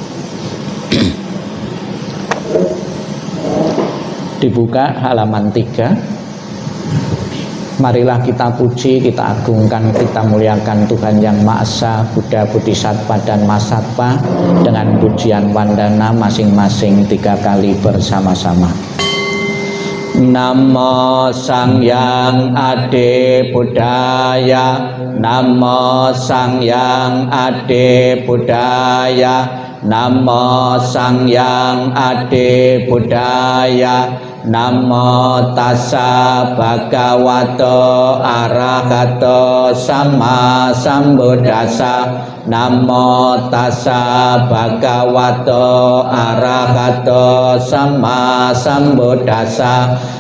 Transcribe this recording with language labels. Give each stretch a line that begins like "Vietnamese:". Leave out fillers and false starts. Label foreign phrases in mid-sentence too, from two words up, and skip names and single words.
Indonesian: Dibuka halaman 3. Marilah kita puji, kita agungkan, kita muliakan Tuhan Yang Maha Esa, Buddha, Bodhisattva dan Mahasatwa dengan pujian wandana masing-masing 3 kali bersama-sama.
Pali: Namo Sangyang Ade Buddhaya, Namo Sangyang Ade Buddhaya, Namo Sangyang Ade Buddhaya, Namo tassa bhagavato arahato sama sambuddhassa, Namo tassa bhagavato arahato sama sambuddhassa,